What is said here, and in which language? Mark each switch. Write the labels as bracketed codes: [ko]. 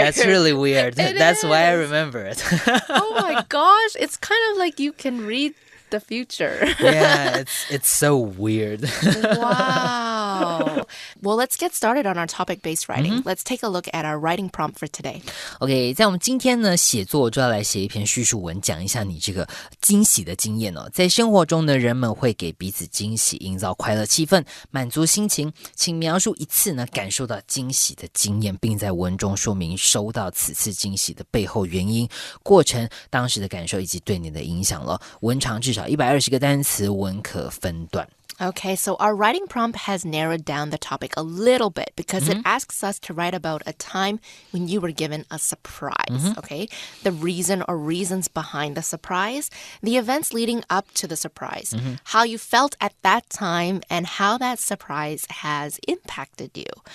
[en] That's really weird. That's why I remember it. Oh my gosh, it's kind of like you can read the future. Yeah, it's so weird. Wow. Well, let's get started on our topic-based writing. Let's take a look at our writing prompt for today. [zh] OK, 在我们今天呢写作就要来写一篇叙述文，讲一下你这个惊喜的经验哦。在生活中呢，人们会给彼此惊喜，营造快乐气氛，满足心情。请描述一次呢感受到惊喜的经验，并在文中说明收到此次惊喜的背后原因、过程、当时的感受以及对你的影响了。文长至少120个单词，文可分段。 [en] Okay, so our writing prompt has narrowed down the topic a little bit because it asks us to write about a time when you were given a surprise, okay? The reason or reasons behind the surprise, the events leading up to the surprise, how you felt at that time, and how that surprise has impacted you.